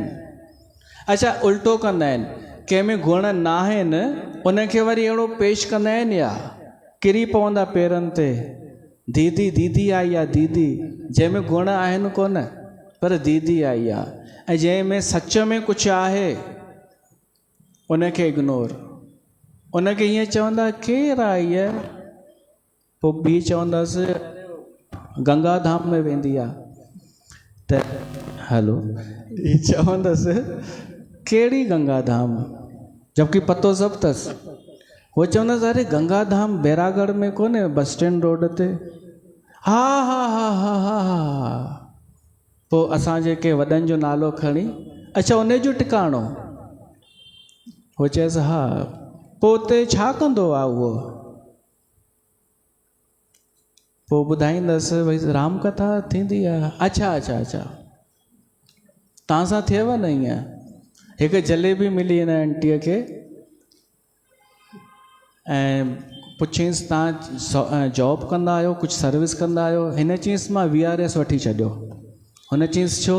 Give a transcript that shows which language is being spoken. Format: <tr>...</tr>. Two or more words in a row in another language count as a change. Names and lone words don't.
<sd>अच्छा उल्टो कंदा आहिनि, कंहिंमें गुण न आहिनि उनखे वरी अहिड़ो पेश कंदा आहिनि, या किरी पवंदा पेरनि ते, दीदी दीदी आई आहे दीदी, जंहिंमें गुण आहिनि कोन पर दीदी आई आहे। ऐं जंहिंमें सच में कुझु आहे उनखे इग्नोर, उनखे ईअं चवंदा केरु आई आहे, पोइ ॿी चवंदसि गंगा धाम में वेंदी आहे, त हलो ही चवंदसि कहिड़ी गंगा धाम, जबकि पतो सभु अथसि। उहो चवंदसि अरे गंगा धाम बैरागढ़ में कोन्हे, बस स्टैंड रोड ते। हा हा हा हा हा हा। पोइ असां जेके वॾनि जो नालो खणी, अच्छा उन जो टिकाणो, उहो चएसि हा। पोइ उते छा कंदो आहे उहो? पोइ ॿुधाईंदसि भई राम कथा थींदी आहे। अच्छा अच्छा अच्छा, तव्हां सां थियव न ईअं? हिकु जलेबी मिली हिन आंटीअ खे ऐं पुछियसि तव्हां जॉब कंदा आहियो, कुझु सर्विस कंदा आहियो? हिन चयईंसि मां VRS वठी छॾियो। हुन चयईंसि छो?</sd>